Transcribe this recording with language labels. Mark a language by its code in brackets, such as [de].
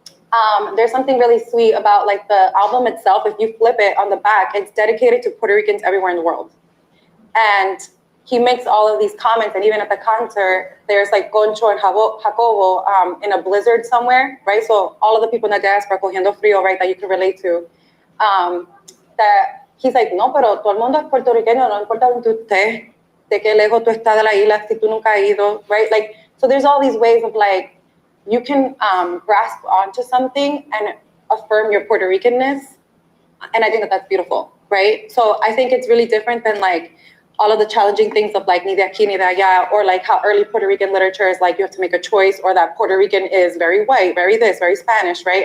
[en] But there's something really sweet about like the album itself. If you flip it on the back, it's dedicated to Puerto Ricans everywhere in the world. And he makes all of these comments, and even at the concert, there's like Concho and Jacobo in a blizzard somewhere, right? So all of the people in the diaspora [es] cogiendo frío, [en] right, that you can relate to. That he's like, [es] no, pero todo el mundo es puertorriqueño, no importa donde tú estés, de qué lejos tú estás de la isla, si tú nunca has ido, [en] right? Like, so there's all these ways of like, you can grasp onto something and affirm your Puerto Ricanness. And I think that that's beautiful, right? So I think it's really different than like all of the challenging things of like, [es] ni de aquí, ni de allá, [en] or like how early Puerto Rican literature is like, you have to make a choice, or that Puerto Rican is very white, very this, very Spanish, right?